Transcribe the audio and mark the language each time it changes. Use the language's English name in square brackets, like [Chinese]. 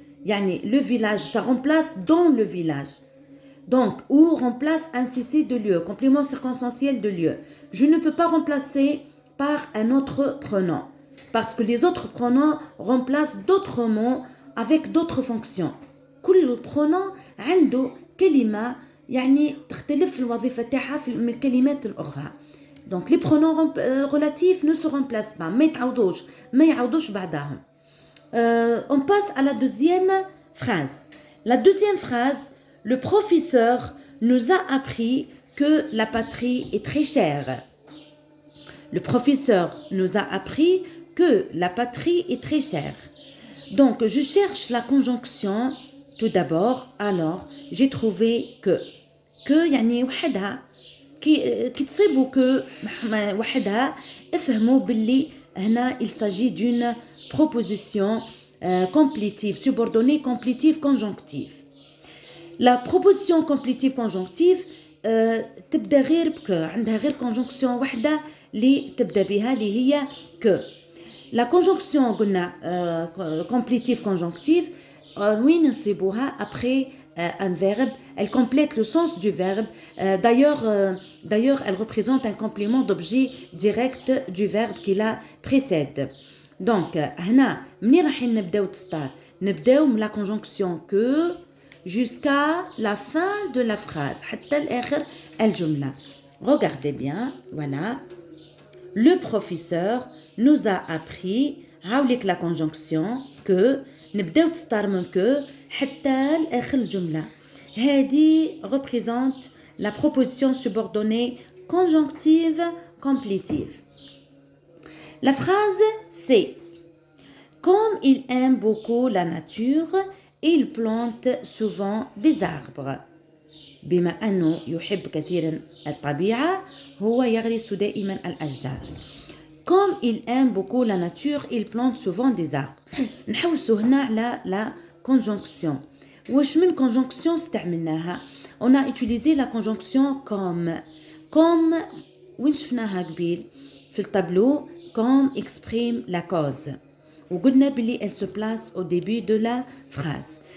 [French] Yani, le village, ça remplace dans le village. Donc, ou remplace un CC de lieu, complément circonstanciel de lieu. Je ne peux pas remplacer par un autre pronom parce que les autres pronoms remplacent d'autres mots avec d'autres fonctions. [Arabic] كل pronom عنده كلمة يعني تختلف الوظيفة تاعها من الكلمات الأخرى. [French] Donc les pronoms relatifs ne se remplacent pas، [Arabic] ما يعوضوش بعضهم. [French] On passe à la deuxième phrase. La deuxième phrase, le professeur nous a appris que la patrie est très chère. Le professeur nous a appris que la patrie est très chère. Donc je cherche la conjonction. Tout d'abord, alors, j'ai trouvé que [Arabic] يعني وحدها كي تصيبوا que وحدها افهموا باللي هنا [French] il s'agit d'une proposition complétive, subordonnée complétive conjonctive. La proposition complétive conjonctive [Arabic] تبدا غير بك، عندها غير conjonction وحده اللي تبدا بها اللي هي que. [French] La conjonction [Arabic] قلنا [French] complétive conjonctive [Arabic] وين نصيبوها [French] après un verbe, elle complète le sens du verbe. D'ailleurs, elle représente un complément d'objet direct du verbe qui la précède. [Arabic] Donc, هنا منين راح نبداو تستار؟ نبداو من [French] la conjonction que jusqu'à la fin de la phrase [Arabic] حتى الآخر الجملة. [French] Regardez bien, voilà. Le professeur nous a appris هاوليك la conjonction que [Arabic] نبداو تستار من [French] que [Arabic] حتى الآخر الجملة. [French] هذه représente la proposition subordonnée conjonctive complétive. La phrase c'est comme il aime beaucoup la nature, il plante souvent des arbres. [Arabic] بما أنه يحب كثيرا الطبيعة هو يغرس دائما الأشجار. [French] Comme il aime beaucoup la nature, il plante souvent des arbres. [Arabic] نحوسوا هنا على la conjonction. واش من [French] conjonction [Arabic] استعملناها؟ [French] On a utilisé la conjonction comme [Arabic] وين شفناها قبيل في الطابلو [French] comme exprime la cause. [Arabic] وقلنا بلي [French] elle se place au début de la phrase.